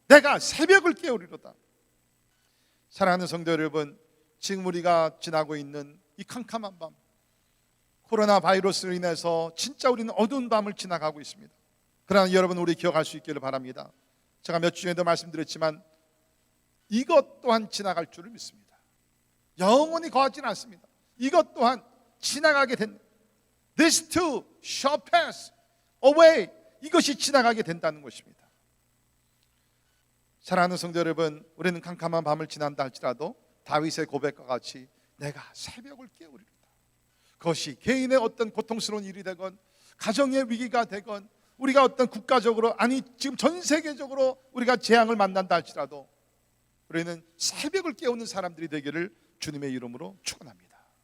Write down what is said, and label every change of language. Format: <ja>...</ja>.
<ko>내가 새벽을 깨우리로다. 사랑하는 성도 여러분, 지금 우리가 지나고 있는 이 캄캄한 밤, 코로나 바이러스로 인해서 진짜 우리는 어두운 밤을 지나가고 있습니다. 그러나 여러분, 우리 기억할 수 있기를 바랍니다. 제가 몇 주 전에도 말씀드렸지만 이것 또한 지나갈 줄을 믿습니다. 영원히 거하지는 않습니다. 이것 또한 지나가게 된다.</ko> <en>This too shall pass away.</en> <ko>이것이 지나가게 된다는 것입니다. 사랑하는 성도 여러분, 우리는 캄캄한 밤을 지난다 할지라도 다윗의 고백과 같이 내가 새벽을 깨우리로다. 그것이 개인의 어떤 고통스러운 일이 되건, 가정의 위기가 되건, 우리가 어떤 국가적으로, 아니 지금 전 세계적으로 우리가 재앙을 만난다 할지라도 우리는 새벽을 깨우는 사람들이 되기를 주님의 이름으로 축원합니다.</ko>